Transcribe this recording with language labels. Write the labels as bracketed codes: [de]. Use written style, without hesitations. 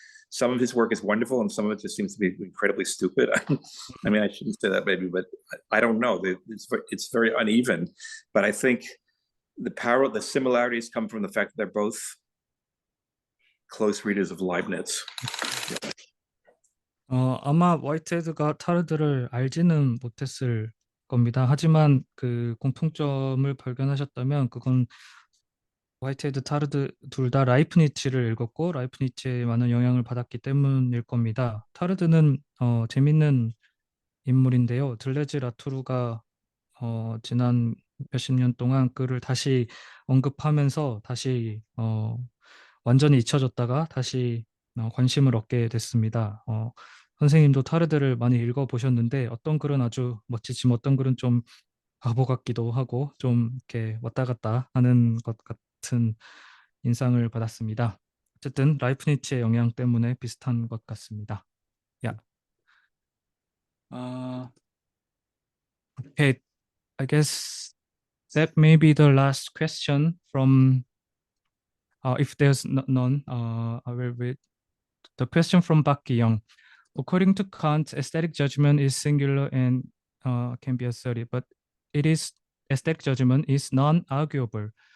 [en] Some of his work is wonderful and some of it just seems to be incredibly stupid. I shouldn't say that maybe, but I don't know. It's very uneven. But I think the similarities come from the fact that they're both close readers of Leibniz. [ko] 아마 화이트헤드가 타르드를 알지는 못했을 겁니다. 하지만 그 공통점을 발견하셨다면 그건 화이트헤드, 타르드 둘 다 라이프니츠를 읽었고 라이프니츠에 많은 영향을 받았기 때문일 겁니다. 타르드는 재밌는 인물인데요. 들레즈 라투르가 지난 몇십 년 동안 그를 다시 언급하면서 다시 완전히 잊혀졌다가 다시 관심을 얻게 됐습니다. 선생님도 타르드를 많이 읽어보셨는데 어떤 글은 아주 멋지지만 어떤 글은 좀 바보 같기도 하고 좀 이렇게 왔다 갔다 하는 것 같은 인상을 받았습니다. 어쨌든 라이프니츠의 영향 때문에 비슷한 것 같습니다. 야. [en] Okay, I guess that may be the last question from, if there's none, I will read the question from Park Ki-young. According to Kant, aesthetic judgment is singular and can be asserted, but it is aesthetic judgment is non-arguable.